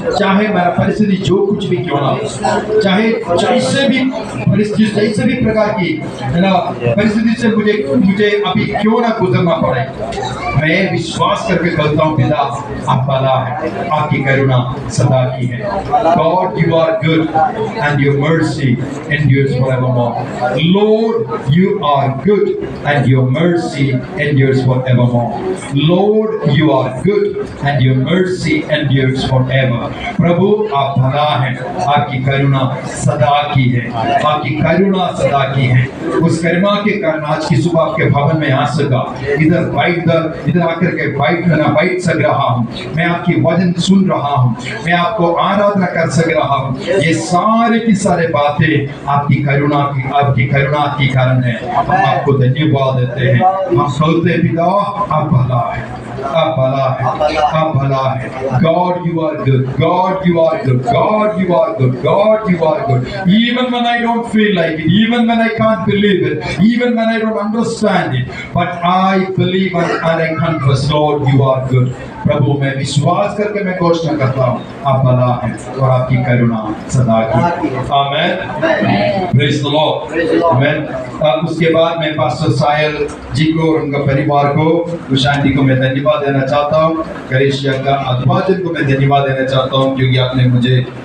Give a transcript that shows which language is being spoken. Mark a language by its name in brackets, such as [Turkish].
[Hindi] चाहे मेरा परिस्थिति जो कुछ भी क्यों ना हो, चाहे जैसे भी परिस्थिति, जैसे भी प्रकार की है ना परिस्थिति से मुझे अभी क्यों ना गुजरना पड़े, मैं विश्वास करके कहता हूँ पिता आप भला है, आपकी करुणा सदा की है। [English] God you are good and your mercy endures forevermore. Lord you are good and your mercy endures forevermore. Lord you are good and your mercy endures forever. [Hindi] प्रभु आप भला हैं, आपकी करुणा सदा की है, आपकी करुणा सदा की है। उस करुणा के कारण आज की सुबह आपके भवन में आ सका, इधर आकर के बैठ सक रहा हूँ, मैं आपकी वचन सुन रहा हूँ, मैं आपको आराधना कर सक रहा हूँ। ये सारे की सारे बातें आपकी करुणा की कारण है। हम आपको धन्यवाद देते हैं। हम कहते पिता आप भला है, आप भला है, आप भला है। [English] God you are good, God you are good, God you are good, God you are good. Even when I don't feel like it, even when I can't believe it, even when I don't understand it, but I believe and I confess, Lord you are good. [Hindi] प्रभु मैं विश्वास करके मैं घोषणा करता हूँ आप भला है और आपकी करुणा सदा की। आमेन। [English] Praise the lord. [Hindi] आमेन। उसके बाद मैं पास्टर साहिल जी को और उनका परिवार को, शांति को मैं धन्यवाद देना चाहता हूँ। करेशिया का अभिभाजन को मैं धन्यवाद देना चाहता हूँ, क्योंकि आपने मुझे